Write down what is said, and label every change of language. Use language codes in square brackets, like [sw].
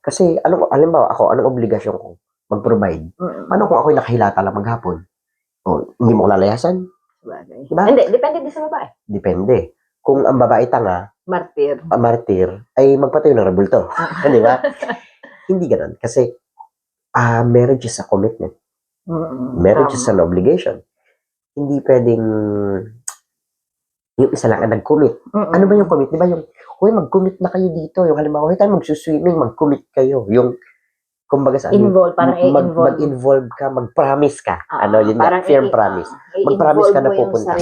[tl] Kasi, alimbawa ako, anong obligasyon ko? Mag-provide. Paano kung ako'y nakahilata lang maghapon? Hindi mo ko lalayasan? Diba? Hindi, depende din sa babae. Depende. Kung ang babae tanga, martir, ay magpatayo ng rebulto. Di ba? Hindi ganun. [en] Kasi, marriage is a commitment. Marriage is an obligation. [tl] Hindi pwedeng yung isa lang ang nag-commit. Ano ba yung commit? Di ba yung, mag-commit na kayo dito. Yung halimbawa, tayo magsuswimming, mag-commit kayo. Yung, kumbaga sa mag-involve ka, mag-promise ka. Yun nga, firm promise. Mag-promise ka na pupunta ka.